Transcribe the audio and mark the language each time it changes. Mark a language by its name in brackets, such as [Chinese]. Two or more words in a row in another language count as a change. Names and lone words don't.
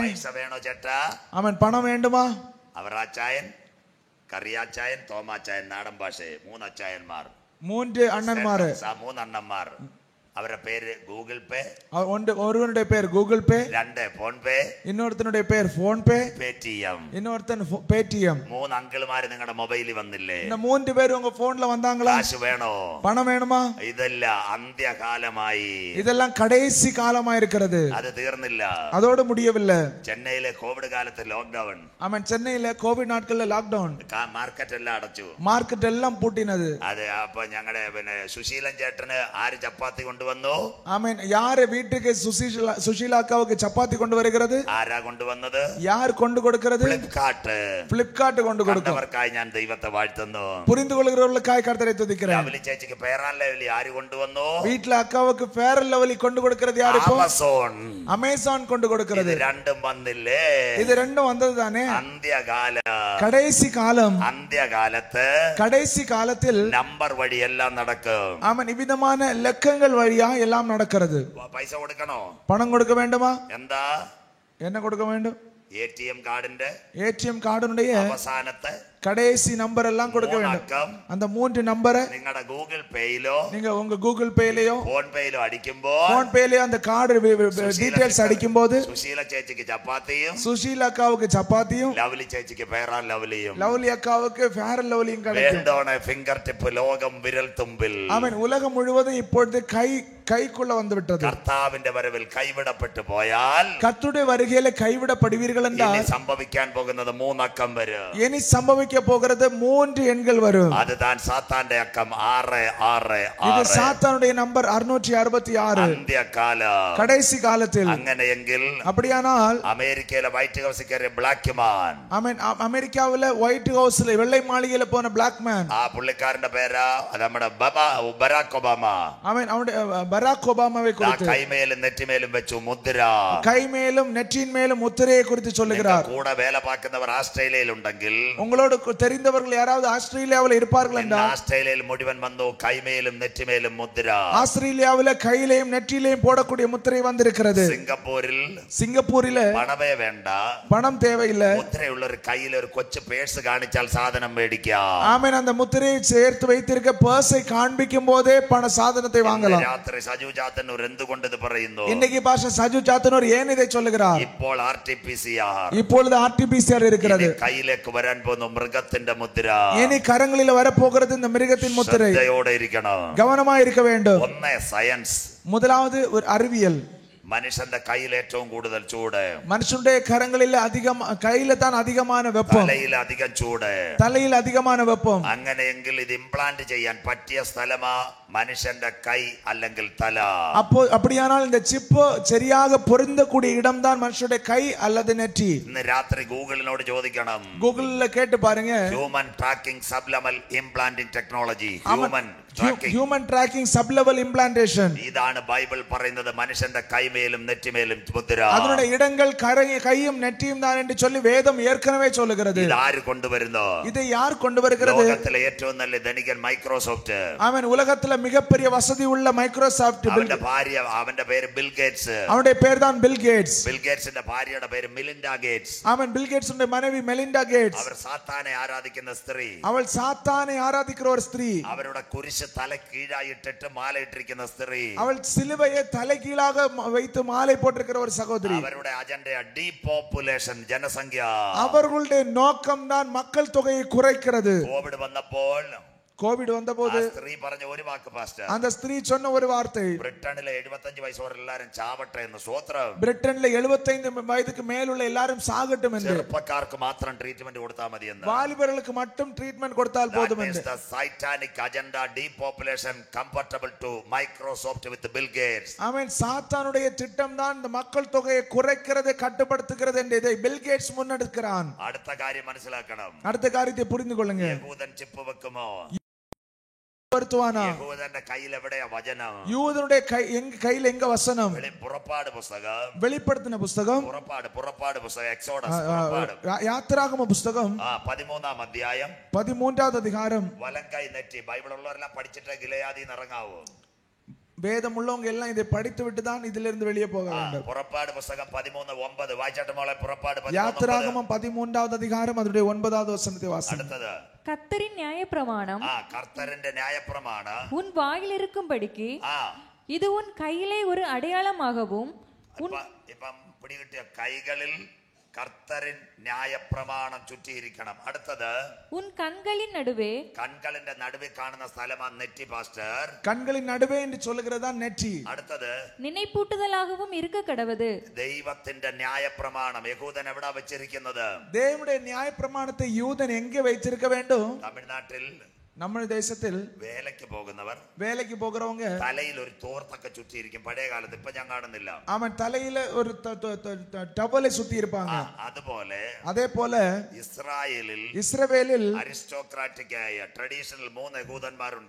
[Malayalam] പൈസ വേണോ ചേട്ടാ? [Tamil] அவன் பணம் வேண்டுமா? [Malayalam] അവറാച്ചായൻ, കറിയാച്ചായൻ, തോമാച്ചായൻ, നാടൻ ഭാഷ 3 അച്ചായന്മാർ, 3 അണ്ണന്മാർ, 3 അണ്ണന്മാർ. അവരുടെ പേര് ഗൂഗിൾ പേ. [Tamil] ஒருவனுடைய பேர் கூகுள் பே, 2 ഫോൺ പേ, இன்னொருத்தனுடைய பேர் போன் பே, பேடிஎம், இன்னொருத்தன் பேடிஎம். [Malayalam] 3 അങ്കിൾമാര് നിങ്ങളുടെ മൊബൈലിൽ വന്നില്ലേ? [Tamil] இந்த 3 பேர் உங்க போன்ல வந்தாங்களா? [Malayalam] കാശ് വേണോ? [Tamil] பணம் வேணுமா? [Malayalam] ഇതെല്ലാം അന്ത്യകാലമായി. [Tamil] இதெல்லாம் கடைசி காலமா இருக்கிறது. [Malayalam] அது തീർന്നില്ല. [Tamil] அதோட முடியவில்லை. [Malayalam] ചെന്നൈയിലെ കോവിഡ് കാലത്ത് ലോക്ക്ഡൌൺ. [Tamil] ஆமென். சென்னையில கோவிட் நாட்கள்ல லாக்டவுன். [Malayalam] മാർക്കറ്റ് എല്ലാം അടച്ചു. [Tamil] மார்க்கெட் எல்லாம் பூட்டினது. [Malayalam] അതെ. അപ്പൊ ഞങ്ങളുടെ സുശീലൻ ചേട്ടന് ആര് ചപ്പാത്തി കൊണ്ടുവന്നു? [Tamil] ஆமென். யார் வீட்டுக்கு சுஷீலா அக்காவுக்கு சப்பாத்தி கொண்டு வருகிறது? [Malayalam] ആരാ കൊണ്ടുവന്നത്? [Tamil] யார் கொண்டு கொடுக்கிறது? [Malayalam] ഫ്ലിപ്കാർട്ട് கொண்டு കൊടുക്കും. അവർക്കായി ഞാൻ ദൈവത്തെ വാഴ്ത്തുന്നു. [Tamil] புரிந்து கொள்கிறவர்களுக்காய் கர்த்தரை துதிக்கிறேன். [Malayalam] ലവ്ലി ചേച്ചിക്ക് ഫെയർ ആൻഡ് ലവ്ലി ആര് കൊണ്ടുവന്നു? [Tamil] வீட்ல அக்காவுக்கு ஃபேர் அண்ட் லவ்லி கொண்டு கொடுக்கிறது யாரு? அமேசான் கொண்டு கொடுக்கிறது. [Malayalam] ഇത് രണ്ടും വന്നില്ലേ? [Tamil] இது ரெண்டும் வந்தது தானே. [Malayalam] അന്ത്യകാലം, [Tamil] கடைசி காலம். [Malayalam] അന്ത്യകാലത്ത് [Tamil] கடைசி காலத்தில் [Malayalam] നമ്പർ വഴി എല്ലാം നടക്കും. [Tamil] ஆமென். இவ்விதமான லக்கங்கள் வழியா எல்லாம் நடக்கிறது. [Malayalam] പൈസ കൊടുക്കണോ? [Tamil] பணம் கொடுக்க வேண்டுமா? [Malayalam] എന്താ? [Tamil] என்ன கொடுக்க வேண்டும்? [Malayalam] ATM കാർഡിന്റെ [Tamil] அவசானத்தை கடைசி நம்பர் எல்லாம் கொடுக்க வேண்டும். அந்த 3 நம்பரை [Malayalam] നിങ്ങളുടെ ഗൂഗിൾ പേയിലോ, [Tamil] நீங்க உங்க கூகுள் பேலயோ [Malayalam] ഫോൺ പേയിലോ അടിക്കുമ്പോൾ, [Tamil] ഫോൺ പേലയോ அந்த கார்டு டீடைல்ஸ் அடிக்கும்போது [Malayalam] സുശീല ചേച്ചിക്ക് ചപ്പാത്തിയും, [Tamil] சுஷீலா அக்காவுக்கு சப்பாத்தியும், [Malayalam] ലവ്ലി ചേച്ചിക്ക് ഫെയർ ആൻഡ് ലവ്ലിയും, [Tamil] லவ்லி அக்காவுக்கு ஃபேர் அண்ட் லவ்லியும் கிடைக்கும். [Malayalam] വേണ്ടോണ [English] finger tip [Malayalam] ലോകം വിരൽ തുമ്പിൽ. [Tamil] ஆமென். உலகம் முழுவதும் இப்பொழுது கைக்குள்ள வந்து விட்டது. [Malayalam] കർത്താവിന്റെ വരവിൽ കൈവിടപ്പെട്ടു പോയാൽ, [Tamil] கர்த்தருடைய வருகையில கைவிடப்படுவீர்கள் என்றால் [Malayalam] സംഭവിക്കാൻ പോകുന്നത് 3 അക്കം വരും. [Tamil] இனி சம்பவிக்க சம்பவிக்க போகிறது 3 எண்கள் வரும். அதுதான் சாத்தானுடைய அக்கம் 666. இது சாத்தானுடைய நம்பர் 666. அந்திய காலம், கடைசி காலத்தில். [Malayalam] അങ്ങനെയെങ്കിൽ [Tamil] அப்படியானால் [Malayalam] അമേരിക്കയിലെ വൈറ്റ് ഹൗസിൽ കയറിയ [English] black man, [Tamil] ஆமென், அமெரிக்காவில ஒயிட் ஹவுஸ்ல வெள்ளை மாளிகையில போன [English] black man, [Malayalam] ആ പുള്ളിക്കാരന്റെ പേരാ നമ്മുടെ ബരാക് ഒബാമ. [Tamil] ஆமென், அவனுடைய பராக் ஒபாமாவை குறித்து [Malayalam] കൈമേലും നെറ്റിമേലും വെച്ചു മുദ്ര. [Tamil] கை மேலும் நெற்றியின் மேலும் முத்திரையை குறித்து சொல்லுகிறார். [Malayalam] കൂടെ വേല പാക്കുന്നവർ ആസ്ട്രേലിയയിൽ ഉണ്ടെങ്കിൽ, [Tamil] உங்களோடு தெரிந்தவர்கள் யாராவது ஆஸ்திரேலியாவில் இருப்பார்கள் என்றால், [Malayalam] ആസ്ട്രേലിയയിൽ മുഴുവൻ വന്നു കൈമേലും നെറ്റിമേലും മുദ്ര. [Tamil] ஆஸ்திரேலியாவில கையிலையும் நெற்றியிலையும் போடக்கூடிய முத்திரை வந்திருக்கிறது. சிங்கப்பூரில [Malayalam] പണമേ വേണ്ട, [Tamil] பணம் தேவையில்லை, [Malayalam] മുദ്രയുള്ള ഒരു കയ്യിൽ ഒരു കൊച്ചു പേഴ്സ് കാണിച്ചാൽ സാധനം മേടിക്കാം. [Tamil] ஆமென், அந்த முத்திரையை சேர்த்து வைத்திருக்க பர்ஸை காண்பிக்கும் போதே பண சாதனத்தை வாங்கலாம். [Malayalam] രാത്രി സജു ചാത്തന്നൂർ എന്തുകൊണ്ട് ഇത് പറയുന്നു? [Tamil] இன்னைக்கு பாஸ்டர் சஜு சாத்தனூர் ஏன் இதை சொல்லுகிறார்? [Malayalam] ഇപ്പോൾ RT-PCR, [Tamil] இப்பொழுது RT-PCR இருக்கிறது. [Malayalam] കയ്യിലേക്ക് വരാൻ പോകുന്ന മൃഗത്തിന്റെ മുദ്ര. [Tamil] இனி கரங்களில் வரப்போகிறது இந்த மிருகத்தின் முத்திரை. [Malayalam] ശ്രദ്ധയോടെ ഇരിക്കണം. [Tamil] கவனமாக இருக்க வேண்டும். [Malayalam] ഒന്ന് സയൻസ്, [Tamil] முதலாவது ஒரு அறிவியல். [Malayalam] മനുഷ്യന്റെ കയ്യിൽ ഏറ്റവും കൂടുതൽ ചൂട്, [Tamil] மனுஷனுடைய கரங்களில் அதிகம், கையில தான் அதிகமான வெப்பம், [Malayalam] തലയിൽ അധികം ചൂട്, [Tamil] தலையில் அதிகமான வெப்பம். [Malayalam] അങ്ങനെയെങ്കിൽ ഇത് ഇംപ്ലാന്റ് ചെയ്യാൻ പറ്റിയ സ്ഥലമാ മനുഷ്യന്റെ കൈ അല്ലെങ്കിൽ തല. [Tamil] அப்போ அப்படியானால் இந்த சிப்பு சரியாக பொருந்தக்கூடிய இடம் தான் மனுஷனுடைய கை அல்லது நெற்றி. [Malayalam] ഇന്ന് രാത്രി ഗൂഗിളിനോട് ചോദിക്കണം, [Tamil] கூகுள்ல கேட்டு பாருங்க, [English] human tracking subliminal implanting technology. human tracking sub level implantation. [Malayalam] ഇതാണ് ബൈബിൾ പറയുന്നത്, മനുഷ്യന്റെ കൈമേലും നെറ്റിമേലും മുദ്ര. [Tamil] அதனுடைய இடங்கள் கையும் நெற்றியும் தான் என்று சொல்லி வேதம் ஏற்கனவே சொல்லுகிறது. [Malayalam] ഇത് ആര് കൊണ്ടുവരുന്നു? [Tamil] இதை யார் கொண்டு வருகிறது? [Malayalam] ലോകത്തിലെ ഏറ്റവും നല്ല ധനികൻ മൈക്രോസോഫ്റ്റ്. [Tamil] அவன் உலகத்துல மிகப்பெரிய வசதி உள்ள மைக்ரோசாஃப்ட். [Malayalam] അവന്റെ ഭാര്യ, അവന്റെ പേര് ബിൽ ഗേറ്റ്സ്. [Tamil] அவனுடைய பேர் தான் பில் கேட்ஸ். [Malayalam] ബിൽ ഗേറ്റ്സിന്റെ ഭാര്യയുടെ പേര് മിലിൻഡ ഗേറ്റ്സ്. [Tamil] அவன் பில் கேட்ஸ் உடைய மனைவி மெலிண்டா கேட்ஸ். [Malayalam] അവർ സാത്താനെ ആരാധിക്കുന്ന സ്ത്രീ. [Tamil] அவள் சாத்தானை ஆராதிக்கிற ஒரு ஸ்திரீ. [Malayalam] അവരുടെ കുരിശ് തല കീഴായിട്ടിട്ട് മാലയിട്ടിരിക്കുന്ന സ്ത്രീ. [Tamil] அவள் சிலுவையை தலைகீழாக வைத்து மாலை போட்டிருக்கிற ஒரு சகோதரி. [Malayalam] അവരുടെ അജണ്ട ഡീപോപ്പുലേഷൻ, ജനസംഖ്യ. [Tamil] அவர்களுடைய நோக்கம் தான் மக்கள் தொகையை குறைக்கிறது. [Malayalam] കോവിഡ് വന്നപ്പോൾ [Tamil] ஸ்திரீ [Malayalam] പറഞ്ഞ ഒരു വാക്ക് പാസ്റ്റർ, [Tamil] அந்த ஸ்திரீ சொன்ன ஒரு வார்த்தை, [Malayalam] ബ്രിട്ടനിലെ 75 വയസ്സുള്ള എല്ലാരും ചാവട്ടെ എന്ന്. സ്വോത്രം. [Tamil] பிரிட்டன்ல 75 வயதுக்கு மேல் உள்ள எல்லாரும் சாகட்டும் என்று, [Malayalam] ചെറുപ്പക്കാർക്ക് മാത്രം ട്രീറ്റ്മെന്റ് കൊടുത്താൽ മതി എന്ന്, [Tamil] வாலிபர்களுக்கு மட்டும் ட்ரீட்மென்ட் கொடுத்தால் போதும் என்று. [English] the satanic agenda, depopulation compatible to Microsoft with Bill Gates. [Tamil] ஆமென். சாத்தானுடைய திட்டம் தான் இந்த மக்கள் தொகையை குறைக்கிறது, கட்டுப்படுத்துகிறது என்று இதை பில் கேட்ஸ் முன்னெடுக்கிறான். [Malayalam] അടുത്ത കാര്യം മനസ്സിലാക്കണം. [Tamil] அடுத்த காரியத்தை புரிந்து கொள்ளுங்க. [Malayalam] യഹൂദൻ ചിപ്പ് വെക്കുമോ? യഹൂദന്റെ കയ്യിൽ എവിടെയാ വചനം? [Tamil] யூதனுடைய கையில எங்க வசனம்? [Malayalam] പുറപ്പാട് പുസ്തകം, [Tamil] வெளிப்படுத்தின புஸ்தகம், [Malayalam] പുറപ്പാട് പുസ്തകം, എക്സോഡസ്, യാത്രാഗമ പുസ്തകം 13-ാം അധ്യായം [Tamil] 13வது அதிகாரம். [Malayalam] വലങ്കൈ നെറ്റി. ബൈബിൾ ഉള്ളവരെല്ലാം പഠിച്ചിട്ട് ഗിലെയാദിന്ന് ഇറങ്ങാവൂ. [Tamil] வேதம் உள்ளவங்க எல்லாம் இதை படித்து விட்டு தான் இதிலிருந்து வெளியே போக வேண்டும். [Malayalam] പുറപ്പാട് പുസ്തകം 13:9 വായിച്ചാട്ട് മോളെ. പുറപ്പാട് [Tamil] யாத்ராகமம் 13வது அதிகாரம் அதனுடைய 9வது வசனத்தை வாசிங்க. [Malayalam] അടുത്തത് [Tamil] கர்த்தரின் நியாயப்பிரமாணம், [Malayalam] കർത്തരന്റെ ന്യായപ്രമാണം [Tamil] உன் வாயில் இருக்கும்படிக்கு இது உன் கையிலே ஒரு அடையாளமாகவும். [Malayalam] ഇപ്പം പിടികിട്ടിയ കൈകളിൽ കർത്തരൻ ന്യായപ്രമാണം ചുറ്റിയിരിക്കണം. അടുത്തത് [Tamil] உன் கண்களின் நடுவே. [Malayalam] കൺകളിന്റെ നടുവിൽ കാണുന്ന സ്ഥലമാണ് നെറ്റി പാസ്റ്റർ. [Tamil] கண்களின் நடுவே என்று சொல்லுகிறதா நெற்றி. [Malayalam] അടുത്തത് [Tamil] நினைப்பூட்டுதலாகவும் இருக்க கடவது. [Malayalam] ദൈവത്തിന്റെ ന്യായപ്രമാണം യഹൂദൻ എവിടെ വെച്ചിരിക്കുന്നത്? [Tamil] தேவனுடைய நியாயப்பிரமாணத்தை யூதன் எங்கே வைத்திருக்க வேண்டும்? [Malayalam] തമിഴ്നാട്ടിൽ, [Tamil] நம்ம தேசத்தில் [Malayalam] വേലയ്ക്ക് പോകുന്നവർ, [Tamil] வேலைக்கு போகிறவங்க [Malayalam] തലയിൽ ഒരു തോർത്തൊക്കെ ചുറ്റിയിരിക്കും. പഴയ കാലത്ത്, ഇപ്പൊ ഞാൻ കാണുന്നില്ല. [Tamil] அவன் தலையில ஒரு டவலை சுத்தி இருப்பாங்க. [Malayalam] അതുപോലെ [Tamil] அதே போல [Malayalam] ഇസ്രായേലിൽ അരിസ്റ്റോക്രാറ്റിക് ആയ ട്രഡീഷണൽ 3 യഹൂദന്മാരുണ്ട്.